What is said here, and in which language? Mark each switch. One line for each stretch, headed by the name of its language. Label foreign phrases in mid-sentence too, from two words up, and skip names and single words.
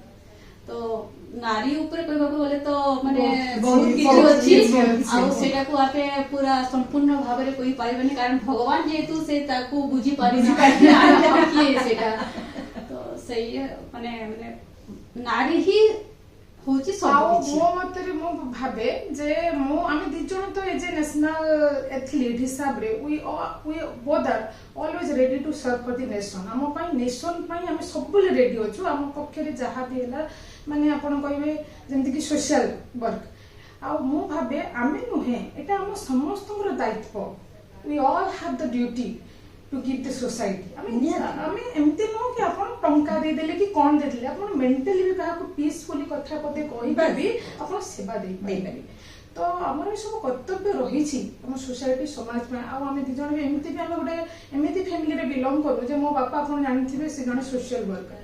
Odia: ତ ନାରୀ ଉପରେ କହିବାକୁ ଗଲେ ତ ମାନେ ବହୁତ କିଛି ଅଛି, ଆଉ ସେଇଟାକୁ ଆମେ ପୁରା ସମ୍ପୂର୍ଣ୍ଣ ଭାବରେ କହିପାରିବେନି, କାରଣ ଭଗବାନ ଯେହେତୁ ସେ ତାକୁ ବୁଝିପାରିନାହାନ୍ତି କିଏ ସେଇଟା। ତ ସେଇ ମାନେ ନାରୀ ହିଁ ହଉଛି ଆଉ ସବୁ କିଛି। ମୋ ମତରେ ମୁଁ ଭାବେ ଯେ ଆମେ ଦି ଜଣ ତ
English: as a national athlete ହିସାବରେ we both are always ready to serve for the nation।
Odia: ଆମ ପାଇଁ ନେସନ ପାଇଁ ଆମେ ସବୁବେଳେ ରେଡି ଅଛୁ। ଆମ ପକ୍ଷରେ ଯାହା ବି ହେଲା, ମାନେ ଆପଣ କହିବେ ଯେମିତିକି
English: social work,
Odia: ଆଉ ମୁଁ ଭାବେ ଆମେ ନୁହେଁ, ଏଇଟା ଆମ ସମସ୍ତଙ୍କର ଦାୟିତ୍ୱ।
English: we all have the duty to give the society।
Odia: ଆମେ ଏମିତି ନୁହଁ କି ଆପଣ ଟଙ୍କା ଦେଇଦେଲେ କି କଣ ଦେଇଦେଲେ, ଆପଣ ମେଣ୍ଟାଲି ବି କାହାକୁ ପିସଫୁଲି କଥା ପଦେ କହିପାରିବେ, ଆପଣ ସେବା ଦେଇପାରିବେ। ତ ଆମର ଏ ସବୁ କର୍ତ୍ତବ୍ୟ ରହିଛି ଆମ ସୋସାଇଟି, ସମାଜ ପାଇଁ। ଆଉ ଆମେ ଦି ଜଣ ବି ଏମିତି ବି ଆମେ ଗୋଟେ ଏମିତି ଫ୍ୟାମିଲିରେ ବିଲଙ୍ଗ କରୁ ଯେ ମୋ ବାପା ଆପଣ ଜାଣିଥିବେ ସେ ଜଣେ
English: social worker.